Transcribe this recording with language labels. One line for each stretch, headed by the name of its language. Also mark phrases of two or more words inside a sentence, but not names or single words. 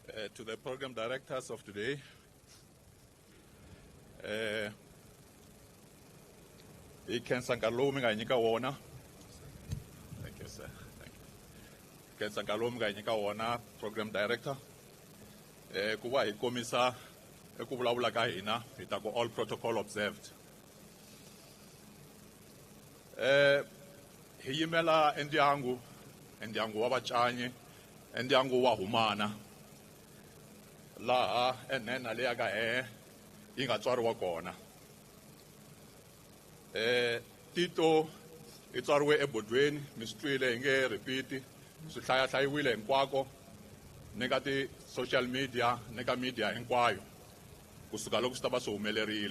English: To the program directors of today,
Tsonga: ikhensa nkarhi mi nga nyika wona.
English: Thank you, sir. Thank you.
Tsonga: Ikhensa nkarhi mi nga nyika wona,
English: program director.
Tsonga: Ku va hi komisa ku vulavula ka hina hi ta ku
English: all protocol observed.
Tsonga: Hi yimela endyangu wa Vacanyi, endyangu wa Humana. Laha enhena leya ka hehe yi nga tswariwa kona. Tito i tswariwe ebodweni, mi swi twile hi nge repeat, swi hlayahlayiwile hinkwako ni ka ti-
English: social media
Tsonga: ni ka media hinkwayo kusuka loko swi ta va swi humelerile.